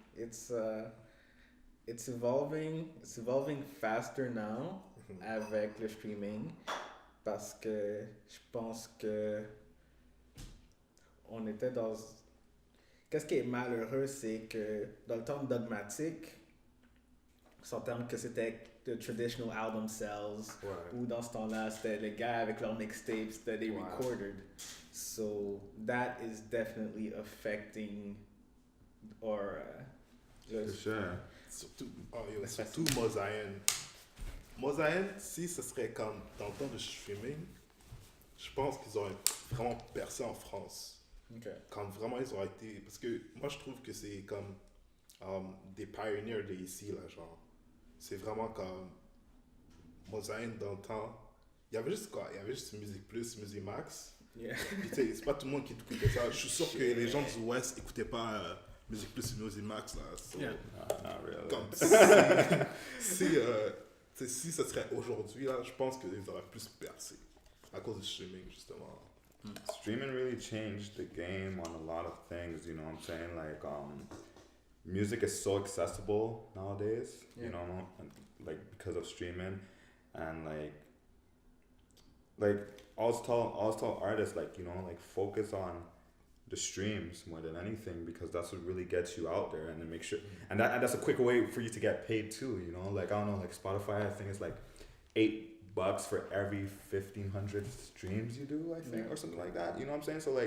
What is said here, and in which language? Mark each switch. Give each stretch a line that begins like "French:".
English: It's evolving faster now
French: avec le streaming parce que je pense que on était dans. Qu'est-ce qui est malheureux, c'est que dans le temps de Dogmatic, on s'entend que c'était
English: the traditional album sales,
French: ou dans ce temps-là, c'était les gars avec leurs mixtapes
English: that they recorded. So that is definitely affecting or. For sure.
French: Surtout Mosaïen. Mosaïen, si ce serait comme dans le temps de streaming, je pense qu'ils auraient vraiment percé en France.
English: Okay.
French: Quand vraiment ils ont été. Parce que moi je trouve que c'est comme des pioneers de ici, là, genre. C'est vraiment comme Mosaïen dans le temps. Il y avait juste quoi? Il y avait juste Musique Plus, Musique Max.
English: Yeah.
French: Puis tu sais, c'est pas tout le monde qui écoutait ça. Je suis sûr que les gens du Ouest écoutaient pas Musique Plus et Musique Max, là.
English: So, not really.
French: Comme si ça serait aujourd'hui, là, je pense qu'ils auraient plus percé à cause du streaming, justement.
English: Streaming really changed the game on a lot of things, you know what I'm saying? Like, music is so accessible nowadays, you know, like because of streaming, and like I was tell artists, like, you know, like focus on the streams more than anything, because that's what really gets you out there, and to make sure, and that's a quick way for you to get paid too, you know, like I don't know, like Spotify, I think it's like $8 for every 1,500 streams you do, I think, or something like that. You know what I'm saying?